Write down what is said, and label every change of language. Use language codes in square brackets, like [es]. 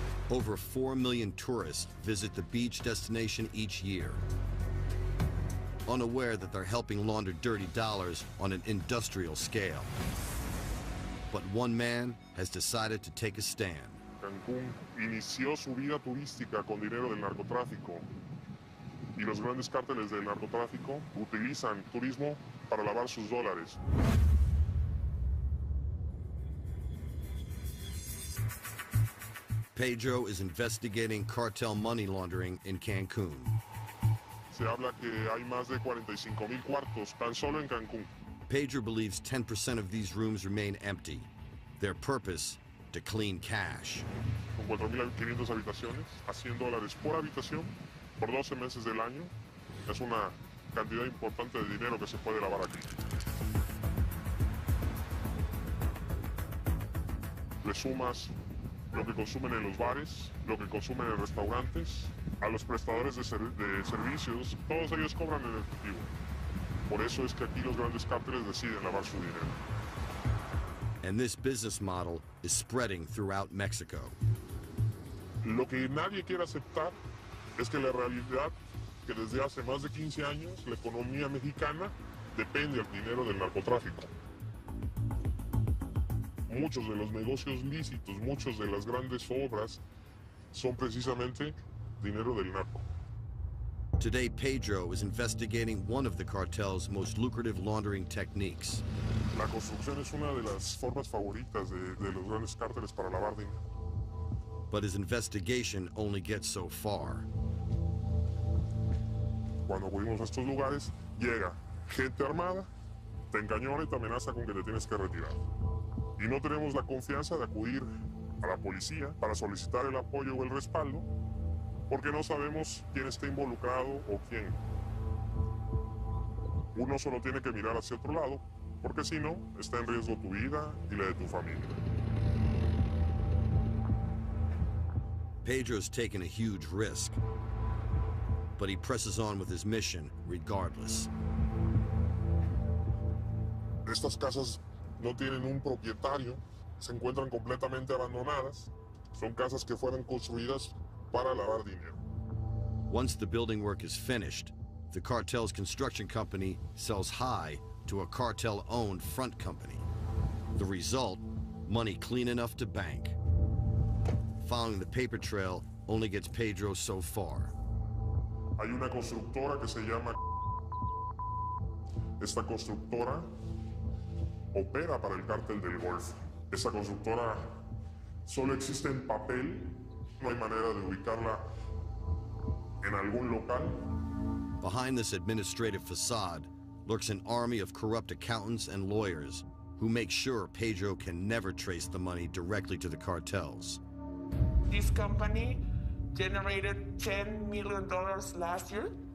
[en] Over 4 million tourists visit the beach destination each year, unaware that they're helping launder dirty dollars on an industrial scale. But one man has decided to take a stand. [es] Cancún inició su vida turística con dinero del narcotráfico. Y los grandes cárteles del narcotráfico utilizan turismo para lavar sus dólares. [en] Pedro is investigating cartel money laundering in Cancun. [es] Se habla que hay más de 45,000 cuartos tan solo en Cancún. [en] Pedro believes 10% of these rooms remain empty. Their purpose, to clean cash. [es] Con 4,500 habitaciones, a $100 por habitación, por 12 meses del año, es una cantidad importante de dinero que se puede lavar aquí. Le sumas lo que consumen en los bares, lo que consumen en restaurantes, a los prestadores de servicios, todos ellos cobran en efectivo. Por eso es que aquí los grandes cárteles deciden lavar su dinero. [en] And this business model is spreading throughout Mexico. [es] Lo que nadie quiere aceptar es que la realidad que desde hace más de 15 años la economía mexicana depende del dinero del narcotráfico. Muchos de los negocios lícitos, muchas de las grandes obras son precisamente dinero del narco. [en] Today, Pedro is investigating one of the cartel's most lucrative laundering techniques. [es] La construcción es una de las formas favoritas de los grandes cárteles para lavar dinero. [en] But his investigation only gets so far. [es] Cuando acudimos a estos lugares, llega gente armada, te encañona y te amenaza con que te tienes que retirar. Y no tenemos la confianza de acudir a la policía para solicitar el apoyo o el respaldo, porque no sabemos quién está involucrado o quién. Uno solo tiene que mirar hacia otro lado, porque si no, está en riesgo tu vida y la de tu familia. [en] Pedro's taken a huge risk, but he presses on with his mission regardless. [es] Estas casas no tienen un propietario, se encuentran completamente abandonadas. Son casas que fueron construidas para lavar dinero. [en] Once the building work is finished, the cartel's construction company sells high to a cartel-owned front company. The result, money clean enough to bank. Following the paper trail only gets Pedro so far. [es] Hay una constructora que se llama... Esta constructora opera para el cártel del Golfo. Esta constructora solo existe en papel, no hay manera de ubicarla en algún local. [en] Behind this administrative facade lurks an army of corrupt accountants and lawyers who make sure Pedro can never trace the money directly to the cartels. This company generated $10 million last year.